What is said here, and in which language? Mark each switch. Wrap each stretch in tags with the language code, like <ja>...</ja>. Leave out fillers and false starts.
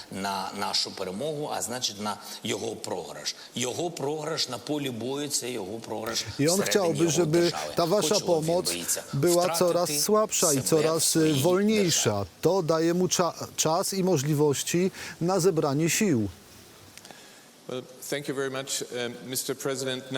<pl>Na naszą</pl> <uk>перемогу,</uk> <pl>a</pl> <uk>значить</uk> <pl>na jego</pl> <uk>програш.</uk> <pl>Jego</pl> <uk>програш</uk> <pl>na polu boju, to jego програш. I on chciałby, żeby ta wasza pomoc była coraz słabsza i coraz wolniejsza. To daje mu czas i możliwości na zebranie sił.</pl> <en>Well, thank you very much, Mr. President.</en>